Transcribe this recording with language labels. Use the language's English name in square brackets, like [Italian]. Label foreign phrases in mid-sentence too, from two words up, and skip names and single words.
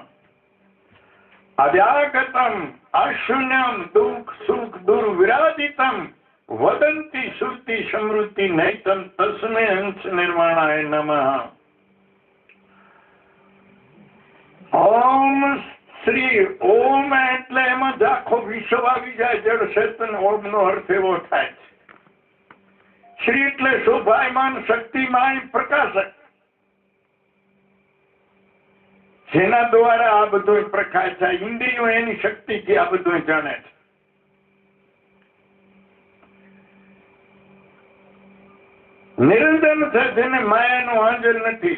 [Sanskrit] अव्यागतम अशून्यम दुख सुख दुर्विराजितम वदंती श्रुति स्मृति नैतम तस्मै निर्वाणाय नमः. ओम श्री ओम [Gujarati] એટલે એમાં આખો વિશ્વ આવી જાય. જડ ચેતન ઓમ નો અર્થ એવો થાય છે. શ્રી એટલે શોભાયમાન શક્તિમાન પ્રકાશક, જેના દ્વારા આ બધો પ્રકાશ થાય. ઇન્દ્રિયો એની શક્તિથી આ બધું જાણે છે. નિરંજન છે, જેને માયાનું હાજર નથી.